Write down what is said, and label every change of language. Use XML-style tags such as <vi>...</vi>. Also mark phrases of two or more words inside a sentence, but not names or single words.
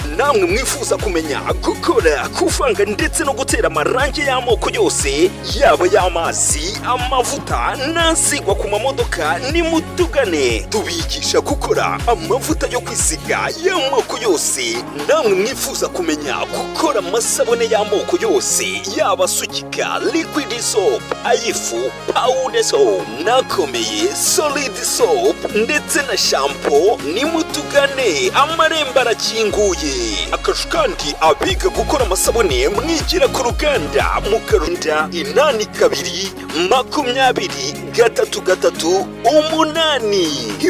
<rw>Namwe mwifuza kumenya gukora, kuvanga ndetse no gutera amarangi y'amoko yose, yaba y'amazi, amavuta n'asigwa ku mamodoka, nimutugane. Tubigisha gukora amavuta yo kwisiga y'amoko yose. Namwe mwifuza kumenya gukora amasabune y'amoko yose, yaba asukika,</rw> <en>liquid body soap, ayifu, powder soap, nakomeye solid soap</en> <rw>ndetse na</rw> <en>shampoo.</en> <rw>Nimutugane, amarembo arakinguye. Akarusho kandi abiga gukora amasabune mwigira ku ruganda mukarunda 822338.</rw>